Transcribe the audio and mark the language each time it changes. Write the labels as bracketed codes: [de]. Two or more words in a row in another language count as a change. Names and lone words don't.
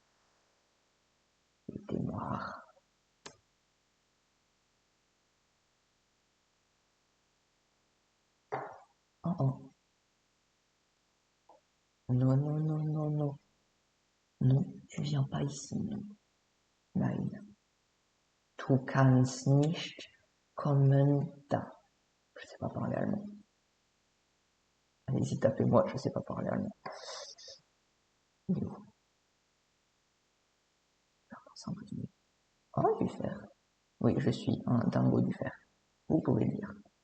[fr] Il était noir. Oh, oh. Non, non, non, non, non. Non, tu viens pas ici, non. [de] Nein. [fr] Tu [de] kannst nicht kommen da. [fr] Je sais pas parler allemand. Allez-y, tapez-moi, je sais pas parler allemand. Il est où? C'est un peu du... Oh, du fer. Oui, je suis un dingo du fer. Vous pouvez dire.